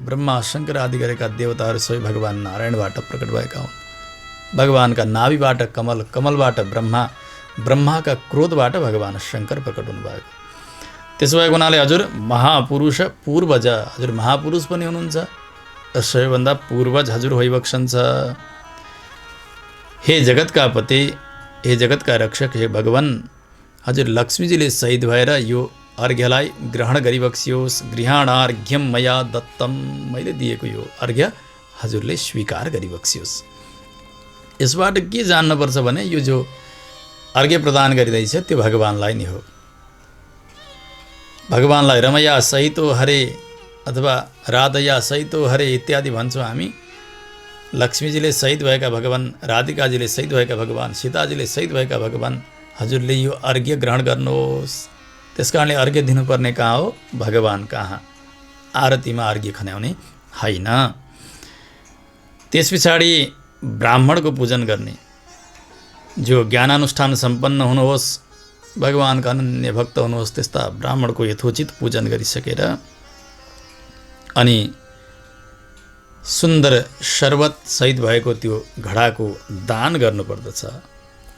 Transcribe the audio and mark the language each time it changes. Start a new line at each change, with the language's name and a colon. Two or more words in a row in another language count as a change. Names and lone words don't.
Nepali: ब्रह्मा शङ्कर आदि गरेका देवताहरू सबै भगवान नारायणबाट प्रकट भएका हुन्। भगवानका नाभिबाट कमल, कमलबाट ब्रह्मा, ब्रह्माका क्रोधबाट भगवान शङ्कर प्रकट हुनुभएको। त्यसो भएको हुनाले हजुर महापुरुष पूर्वज, हजुर महापुरुष पनि हुनुहुन्छ र सबैभन्दा पूर्वज हजुर होइबक्सन्छ। हे जगतका पति, हे जगतका रक्षक, हे भगवान, हजुर लक्ष्मीजीले शहीद भएर यो अर्घ्यलाई ग्रहण गरिबक्सियोस्।
Sanskrit: गृहाणार्घ्यम मया दत्तम,
Nepali: मैले दिएको यो अर्घ्य हजुरले स्वीकार गरिबक्सियोस्। यसबाट के जान्नुपर्छ भने यो जो अर्घ्य प्रदान गरिँदैछ त्यो भगवानलाई नै हो। भगवानलाई
Sanskrit: रमया सहितो हरे
Nepali: अथवा
Sanskrit: राधया सहितो हरे
Nepali: इत्यादि भन्छौँ हामी। लक्ष्मीजीले शहीद भएका भगवान, राधिकाजीले शहीद भएका भगवान, सीताजीले शहीद भएका भगवान, हजुरले यो अर्घ्य ग्रहण गर्नुहोस्। त्यसकारणले अर्घ्य दिनुपर्ने कहाँ हो? भगवान कहाँ, आरतीमा अर्घ्य खन्याउने होइन। त्यस पछाडि ब्राह्मणको पूजन गर्ने, जो ज्ञानानुष्ठान सम्पन्न हुनुहोस्, भगवानका अनन्य भक्त हुनुहोस्, त्यस्ता ब्राह्मणको यथोचित पूजन गरिसकेर अनि सुन्दर शर्बत सहित भएको त्यो घडाको दान गर्नुपर्दछ।